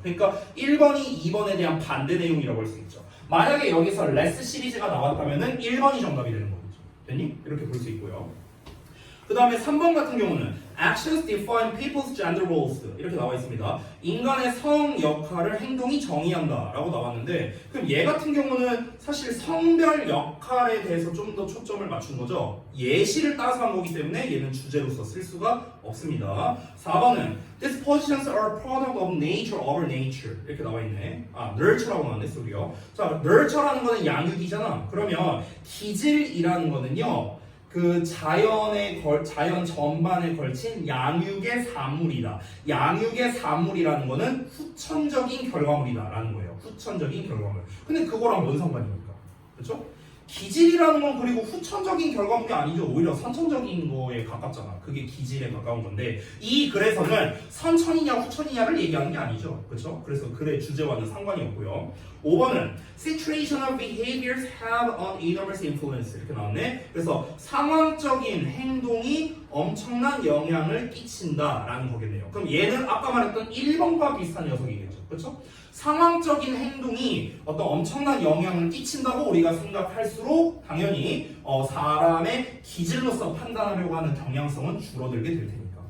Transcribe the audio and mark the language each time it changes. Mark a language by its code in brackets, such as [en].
[ko] 그러니까 1번이 2번에 대한 반대 내용이라고 할 수 있죠. 만약에 여기서 less 시리즈가 나왔다면은 1번이 정답이 되는 거겠죠. 됐니? 이렇게 볼 수 있고요. 그 다음에 3번 같은 경우는 [en] actions define people's gender roles [ko] 이렇게 나와 있습니다. 인간의 성 역할을 행동이 정의한다라고 나왔는데 그럼 얘 같은 경우는 사실 성별 역할에 대해서 좀 더 초점을 맞춘 거죠. 예시를 따서 한 거기 때문에 얘는 주제로서 쓸 수가 없습니다. 4번은 [en] These positions are a product of nature over nature [ko] 이렇게 나와 있네. nurture라고 나왔네, 소리요. 자, nurture라는 거는 양육이잖아. 그러면 기질이라는 거는요. 그 자연 전반에 걸친 양육의 산물이다. 양육의 산물이라는 거는 후천적인 결과물이다라는 거예요. 후천적인 결과물. 근데 그거랑 뭔 상관입니까? 그렇죠? 기질이라는 건 그리고 후천적인 결과물이 아니죠. 오히려 선천적인 거에 가깝잖아. 그게 기질에 가까운 건데 이 글에서는 선천이냐 후천이냐를 얘기하는 게 아니죠. 그렇죠? 그래서 글의 주제와는 상관이 없고요. 5번은 [en] situational behaviors have an enormous influence [ko] 이렇게 나왔네. 그래서 상황적인 행동이 엄청난 영향을 끼친다라는 거겠네요. 그럼 얘는 아까 말했던 1번과 비슷한 녀석이겠죠. 그렇죠? 상황적인 행동이 어떤 엄청난 영향을 끼친다고 우리가 생각할수록 당연히 사람의 기질로서 판단하려고 하는 경향성은 줄어들게 될 테니까.